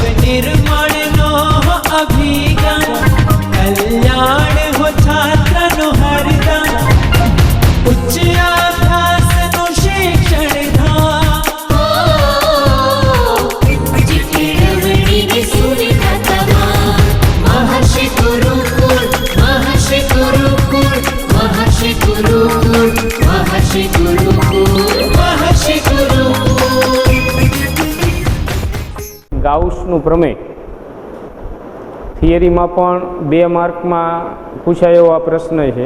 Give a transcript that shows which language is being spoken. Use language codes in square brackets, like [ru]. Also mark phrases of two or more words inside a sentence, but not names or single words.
[gu] નિર્મણનો અભિગમ કલ્યાણ હો છાત્રનો હરદમ ઉચ્ચ અભ્યાસનો શિક્ષણ ધામ મહર્ષિ ગુરુકુલ મહર્ષિ ગુરુકુલ મહર્ષિ ગુરુકુલ મહર્ષિ ગુરુકુલ મહર્ષિ ગુરુકુલ। ગાઉસનું પ્રમેય થિયરીમાં પણ 2 માર્કમાં પૂછાય એવો આ પ્રશ્ન છે.